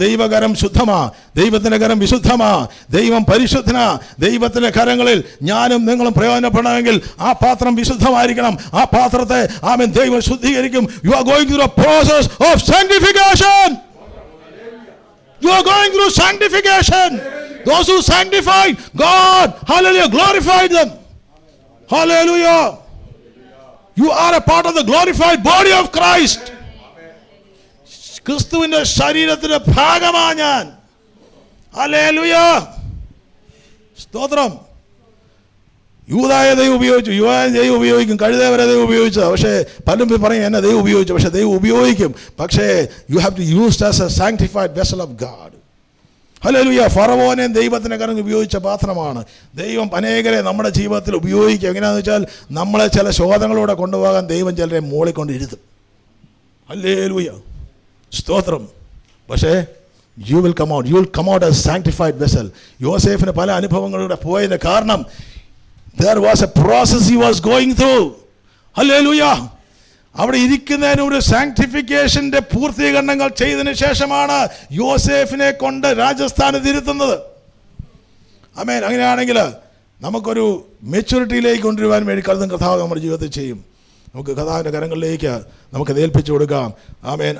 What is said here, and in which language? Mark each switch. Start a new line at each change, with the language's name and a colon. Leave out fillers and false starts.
Malayalam: ദൈവകരം ശുദ്ധമാ, ദൈവത്തിൻ്റെ കരം വിശുദ്ധമാ, ദൈവം പരിശുദ്ധനാ. ദൈവത്തിൻ്റെ കരങ്ങളിൽ ഞാനും നിങ്ങളും പ്രയോജനപ്പെടണമെങ്കിൽ ആ പാത്രം വിശുദ്ധമായിരിക്കണം. ആ പാത്രത്തെ ആമേൻ ദൈവം ശുദ്ധീകരിക്കും.
English: You are going through a process of sanctification. You are going through sanctification. Those who sanctified God, hallelujah, glorified them. Hallelujah. You are a part of the glorified body of Christ.
Malayalam: ക്രിസ്തുവിൻ്റെ ശരീരത്തിൻ്റെ ഭാഗമാണ് ഞാൻ. Hallelujah. സ്തോത്രം. യൂദായെ ദൈവം ഉപയോഗിച്ചു, യുവായെ ദൈവം ഉപയോഗിക്കും, കഴുതവരെ ദൈവം ഉപയോഗിച്ചത്. പക്ഷേ പലരും പറയും എന്നെ ദൈവം ഉപയോഗിച്ചു. പക്ഷേ ദൈവം ഉപയോഗിക്കും, പക്ഷേ
English: You have to used as a sanctified vessel of God.
Malayalam: Hallelujah. ഫറവോനെ ദൈവത്തിൻ്റെ കരം ഉപയോഗിച്ച പാത്രമാണ്. ദൈവം അനേകരെ നമ്മുടെ ജീവിതത്തിൽ ഉപയോഗിക്കുക. എങ്ങനെയാണെന്ന് വെച്ചാൽ നമ്മളെ ചില ശോധനകളിലൂടെ കൊണ്ടുപോകാൻ ദൈവം ചിലരെ മോളിക്കൊണ്ടിരുത്തും. ഹല്ലേലൂയ. സ്തോത്രം.
English: പക്ഷേ you will come out as sanctified vessel.
Malayalam: യോസേഫിന് പല അനുഭവങ്ങളിലൂടെ പോയതിന് കാരണം
English: there was a process he was going through. ഹല്ലേലൂയ.
Malayalam: അവിടെ ഇരിക്കുന്നതിന് ഒരു സാങ്ക്ടിഫിക്കേഷൻ്റെ പൂർത്തീകരണങ്ങൾ ചെയ്തതിന് ശേഷമാണ് യോസേഫിനെ കൊണ്ട് രാജസ്ഥാനത്ത് ഇരുത്തുന്നത്. ആമേൻ. അങ്ങനെയാണെങ്കിൽ നമുക്കൊരു മെച്യൂരിറ്റിയിലേക്ക് കൊണ്ടുവരുവാൻ വേണ്ടി കർത്താവ് നമ്മുടെ ജീവിതത്തിൽ ചെയ്യും. നമുക്ക് കർത്താവിൻ്റെ കരങ്ങളിലേക്ക് നമുക്ക് ഏൽപ്പിച്ചു കൊടുക്കാം. ആമേൻ.